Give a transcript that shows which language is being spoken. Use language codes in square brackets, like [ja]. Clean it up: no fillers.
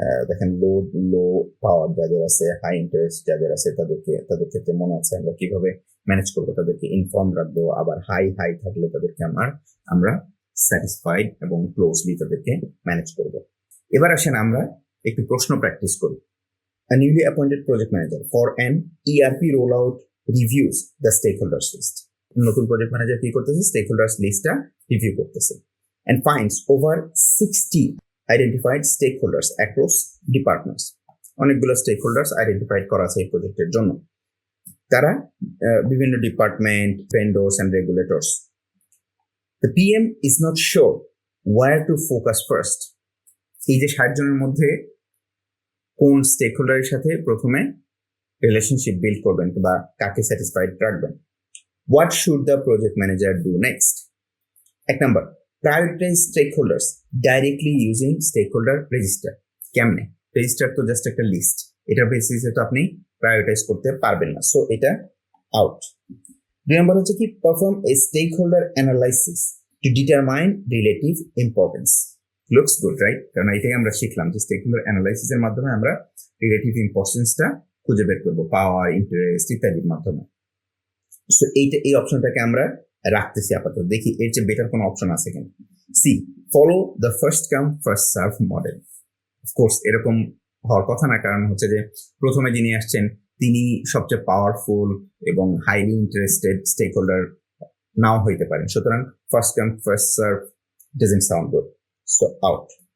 [bn] দেখেন লো পাওয়ার যাদের আছে, হাই ইন্টারেস্ট যাদের আছে তাদের ক্ষেত্রে মনে আছে আমরা কিভাবে ম্যানেজ করবো, তাদেরকে ইনফর্ম রাখবো। আবার হাই থাকলে তাদেরকে আমরা স্যাটিসফাইড এবং ক্লোজলি তাদেরকে ম্যানেজ করব। এবার আসেন আমরা একটু প্রশ্ন প্র্যাকটিস করি। [en] A newly appointed project manager for an ERP rollout reviews the stakeholders list. [bn] নতুন প্রজেক্ট ম্যানেজার কি করতেছে? স্টেক হোল্ডার্স লিস্টটা রিভিউ করতেছে [en] and finds over 60 identified stakeholders across departments. [bn] অনেকগুলো স্টেক হোল্ডার্স আইডেন্টিফাইড করা আছে এই প্রজেক্টের জন্য। তারা বিভিন্ন department, ভেন্ডর্স and regulators. [en] The PM is not sure where to focus first. [bn] এই যে 60 জনের মধ্যে কোন স্টেক হোল্ডারের সাথে প্রথমে রিলেশনশিপ বিল্ড করবেন বা কাকে স্যাটিসফাইড রাখবেন। [en] What should the project manager do next? [bn] এক number, [en] prioritize stakeholders directly using stakeholder register. [bn] কেমনে? রেজিস্টার তো জাস্ট একটা লিস্ট, এটা বেসিসে তো আপনি প্রায়োরিটাইজ করতে পারবেন না, সো এটা আউট। 2 নম্বর হচ্ছে কি, [en] perform a stakeholder analysis to determine relative importance. Looks good, right? [bn] কারণ এটাই আমরা শিখলাম যে স্টেকহোল্ডার অ্যানালাইসিসের মাধ্যমে আমরা রিলেটিভ ইম্পর্টেন্সটা খুঁজে বের করবো, পাওয়ার, ইন্টারেস্ট ইত্যাদির মাধ্যমে। সো এই অপশনটাকে আমরা রাখতেছি আপাতত। দেখি এর চেয়ে বেটার কোনো অপশন আছে কিনা। C, [en] Follow the first come first serve model. [bn] Of course এরকম হওয়ার কথা না, কারণ হচ্ছে যে প্রথমে যিনি আসছেন তিনি সবচেয়ে পাওয়ারফুল এবং হাইলি ইন্টারেস্টেড স্টেক হোল্ডার নাও হইতে পারেন, সুতরাং [en] first come first serve doesn't sound good, [bn] so out.